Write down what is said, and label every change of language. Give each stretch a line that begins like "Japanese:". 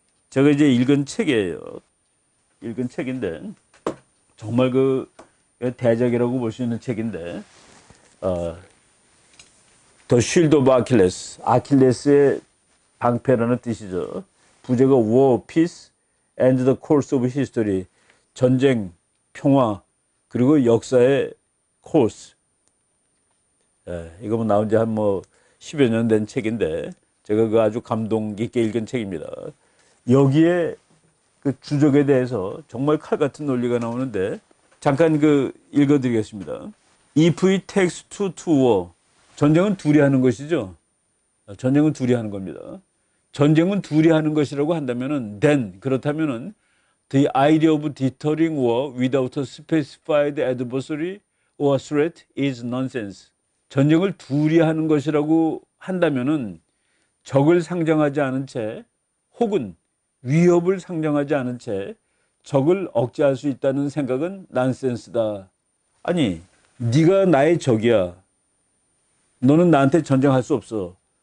Korean: 제가 이제 읽은 책이에요. 읽은 책인데 정말 그 대작이라고 볼 수 있는 책인데 더 쉴드 오브 아킬레스, 아킬레스의 방패라는 뜻이죠. 부제가 War, Peace and the Course of History, 전쟁, 평화, 그리고 역사의 코스. 이거 뭐 나온 지 한 뭐 10여 년 된 책인데 제가 그 아주 감동 깊게 읽은 책입니다. 여기에 그 주적에 대해서 정말 칼 같은 논리가 나오는데 잠깐 그 읽어드리겠습니다.
English: If it takes two to war,
Korean: 전쟁은 둘이 하는 것이죠. 전쟁은 둘이 하는 겁니다. 전쟁은 둘이 하는 것이라고 한다면은
English: then
Korean: 그렇다면은
English: the idea of deterring war without a specified adversary or threat is nonsense.
Korean: 전쟁을 둘이 하는 것이라고 한다면은 적을 상정하지 않은 채 혹은 위협을 상정하지 않은 채 적을 억제할 수 있다는 생각은 난센스다. 아니, 네가 나의 적이야. 너는 나한테 전쟁할 수 없어.